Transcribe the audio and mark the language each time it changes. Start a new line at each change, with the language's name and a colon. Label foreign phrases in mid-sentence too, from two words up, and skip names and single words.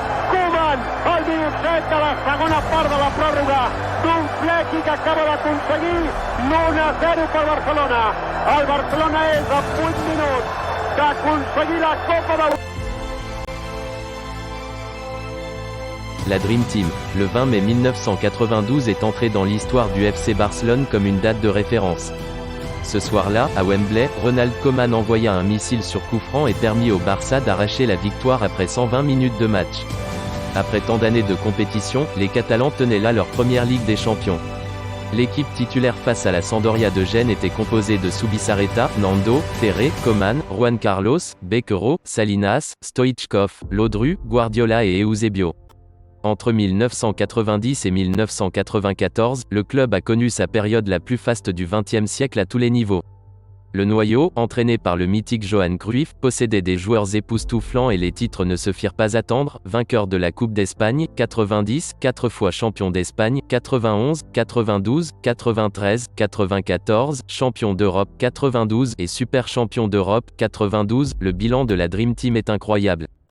Catalan: Koeman, al minut 7 de la segona part de la pròrroga, d'un flequi que acaba d'aconseguir l'1-0 per Barcelona. El Barcelona és a 8 minuts d'aconseguir la Copa d'Europa. La Dream Team,
French: le 20 mai 1992 est entrée dans l'histoire du FC Barcelone comme une date de référence. Ce soir-là, à Wembley, Ronald Koeman envoya un missile sur coup franc et permit au Barça d'arracher la victoire après 120 minutes de match. Après tant d'années de compétition, les Catalans tenaient là leur première Ligue des Champions. L'équipe titulaire face à la Sampdoria de Gênes était composée de Zubizarreta, Nando, Terré, Koeman, Juan Carlos, Becquerot, Salinas, Stoichkov, Lodru, Guardiola et Eusebio. Entre 1990 et 1994, le club a connu sa période la plus faste du XXe siècle à tous les niveaux. Le noyau, entraîné par le mythique Johan Cruyff, possédait des joueurs époustouflants et les titres ne se firent pas attendre, vainqueur de la Coupe d'Espagne, 90, 4 fois champion d'Espagne, 91, 92, 93, 94, champion d'Europe, 92 et super champion d'Europe, 92, le bilan de la Dream Team est incroyable.